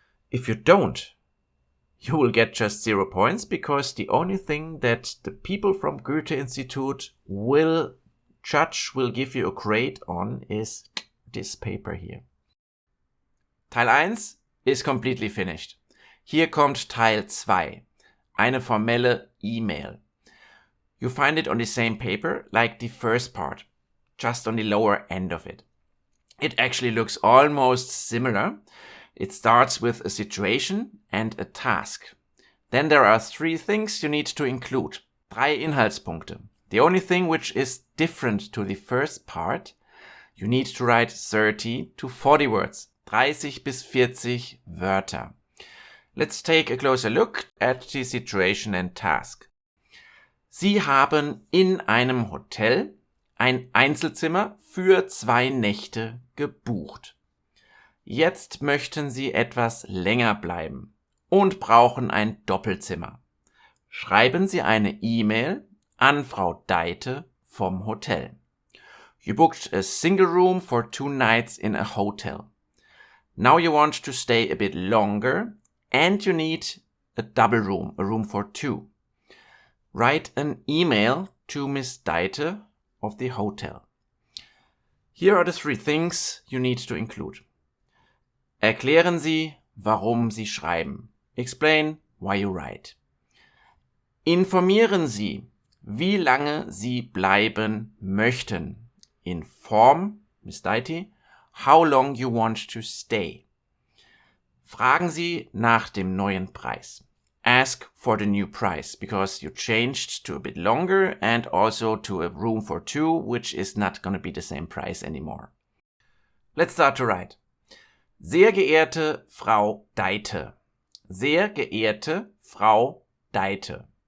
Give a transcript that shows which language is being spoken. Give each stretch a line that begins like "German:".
English: If you don't, you will get just 0 points, because the only thing that the people from Goethe Institute will judge, will give you a grade on, is this paper here. Teil 1 is completely finished.
German: Hier kommt Teil 2, eine formelle E-Mail.
English: You find it on the same paper like the first part, just on the lower end of it. It actually looks almost similar. It starts with a situation and a task. Then there are 3 things you need to include. 3 Inhaltspunkte. The only thing which is different to the first part, you need to write 30 to 40 words.
German: 30 bis 40 Wörter.
English: Let's take a closer look at the situation and task.
German: Sie haben in einem Hotel ein Einzelzimmer für 2 Nächte gebucht. Jetzt möchten Sie etwas länger bleiben und brauchen ein Doppelzimmer. Schreiben Sie eine E-Mail an Frau Deite vom Hotel.
English: You booked a single room for 2 nights in a hotel. Now you want to stay a bit longer and you need a double room, a room for 2. Write an email to Miss Deite of the hotel. Here are the 3 things you need to include.
German: Erklären Sie, warum Sie schreiben.
English: Explain why you write.
German: Informieren Sie, wie lange Sie bleiben möchten.
English: Inform, Miss Deite, how long you want to stay.
German: Fragen Sie nach dem neuen Preis.
English: Ask for the new price, because you changed to a bit longer and also to a room for 2, which is not going to be the same price anymore. Let's start to write.
German: Sehr geehrte Frau Deite. Sehr geehrte Frau Deite.